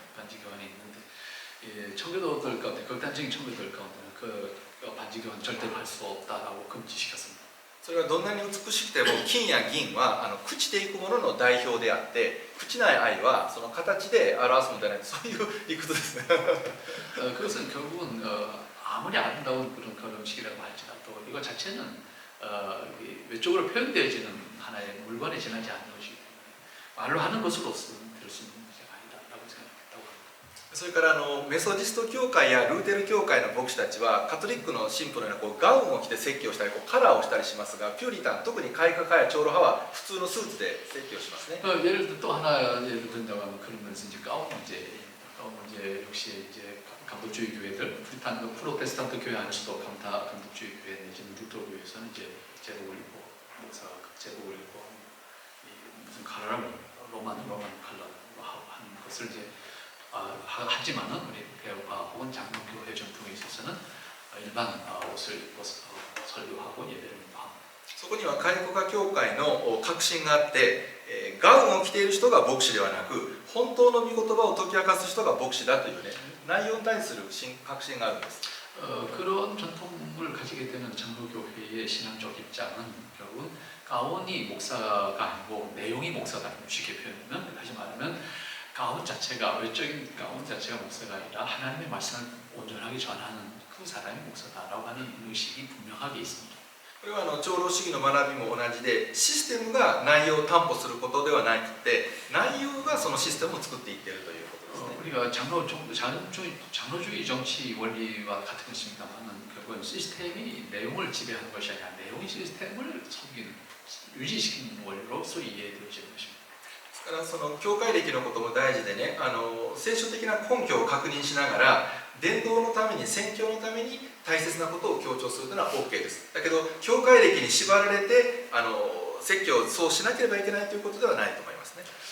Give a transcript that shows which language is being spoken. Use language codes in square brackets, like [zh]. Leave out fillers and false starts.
[ko] 반지 교환이 있는데 청교도들 가운데 극단적인 청교도들 가운데는 그 반지 교환 절대로 할 수 없다라고 금지시켰습니다. [ja] それはどんなに美しくても金や銀は朽ちていくものの代表であって朽ちない愛はその形で表すのではないそういう理屈ですね。 [ko] 그것은 결국은 아무리 아름다운 그런 결혼식이라고 할지라도 이거 자체는 외적으로 표현되어지는 하나의 물건에 지나지 않는 것이기 때문에 말로 하는 것으로서는 될 수 있는 문제가 아니다라고 생각했다고 합니다. [ja] それからメソジスト教会やルーテル教会の牧師たちはカトリックの神父のようなガウンを着て説教したりカラーをしたりしますがピューリタン特に開化派や長老派は普通のスーツで説教しますね。 [ko] 예를 들어 또 하나 예를 든다고 하면 그런 면에서 이제 가운 문제 역시 이제 감독주의 교회들 프로테스탄트 교회 안에서도 감독주의 교회 내지는 루터 교회에서는 이제 제복을 입고 목사가 제복을 입고 무슨 칼라를 로만 칼라로 하는 것을 이제 하지만은 우리 배우파 혹은 장로교회 전통에 있어서는 일반 옷을 입고 설교하고 예배를 합니다. [ja] そこには開国派教会の革新があってガウンを着ている人が牧師ではなく本当の御言葉を解き明かす人が牧師だというね内容に対する革新があるんです。 [ko] 그런 전통을 가지게 되는 장로교회의 신앙적 입장은 결국은 가운이 목사가 아니고 내용이 목사가 아니고 쉽게 표현하면 다시 말하면 가운 자체가 외적인 가운 자체가 목사가 아니라 하나님의 말씀을 온전하게 전하는 그 사람이 목사다라고 하는 의식이 분명하게 있습니다. [ja] これは長老主義の学びも同じでシステムが内容を担保することではなくて内容がそのシステムを作っていっているということですね。 [ko] 우리가 장로주의 정치 원리와 같은 것입니다만 결국은 시스템이 내용을 지배하는 것이 아니라 내용이 시스템을 섬기는 유지시키는 원리로 소위 이해되어지는 것입니다. [ja] だからその教会歴のことも大事でね聖書的な根拠を確認しながら伝道のために宣教のために大切なことを強調するというのは OK です。だけど教会歴に縛られて説教をそうしなければいけないということではないと思いますね。